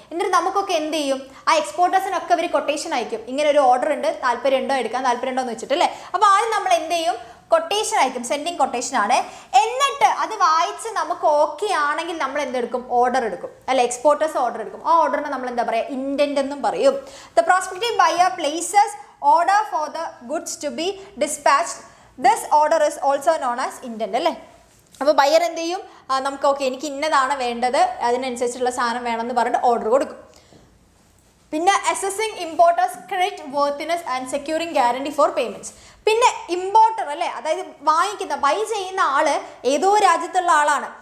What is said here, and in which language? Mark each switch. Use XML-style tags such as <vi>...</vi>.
<ml>എന്നിട്ട് നമുക്കൊക്കെ എന്ത് ചെയ്യും? ആ എക്സ്പോർട്ടേഴ്സിനൊക്കെ അവർ കൊട്ടേഷൻ അയക്കും. ഇങ്ങനെ ഒരു ഓർഡർ ഉണ്ട്, താല്പര്യമുണ്ടോ എടുക്കാൻ, താല്പര്യമുണ്ടോ എന്ന് വെച്ചിട്ട് അല്ലേ. അപ്പോൾ ആദ്യം നമ്മൾ എന്ത് ചെയ്യും? കൊട്ടേഷൻ അയക്കും. സെൻഡിങ് കൊട്ടേഷൻ ആണ്. എന്നിട്ട് അത് വായിച്ച് നമുക്ക് ഓക്കെ ആണെങ്കിൽ നമ്മൾ എന്തെടുക്കും? ഓർഡർ എടുക്കും അല്ലെ. എക്സ്പോർട്ടേഴ്സ് ഓർഡർ എടുക്കും. ആ ഓർഡറിനെ നമ്മൾ എന്താ പറയുക? ഇൻഡന്റ് എന്നും പറയും.</ml> <en>The prospective buyer places order for the goods to be dispatched. This order is also known as intent</en> <ml>അല്ലേ. അപ്പോൾ ബയ്യർ എന്ത് ചെയ്യും? നമുക്ക് ഓക്കെ എനിക്ക് ഇന്നതാണ് വേണ്ടത്, അതിനനുസരിച്ചുള്ള സാധനം വേണമെന്ന് പറഞ്ഞിട്ട് ഓർഡർ കൊടുക്കും.</ml> <en>പിന്നെ assessing importers credit worthiness and securing guarantee for payments.</en> <ml>പിന്നെ ഇമ്പോർട്ടർ അല്ലേ, അതായത് വാങ്ങിക്കുന്ന ബൈ ചെയ്യുന്ന ആള് ഏതോ രാജ്യത്തുള്ള ആളാണ്.</ml>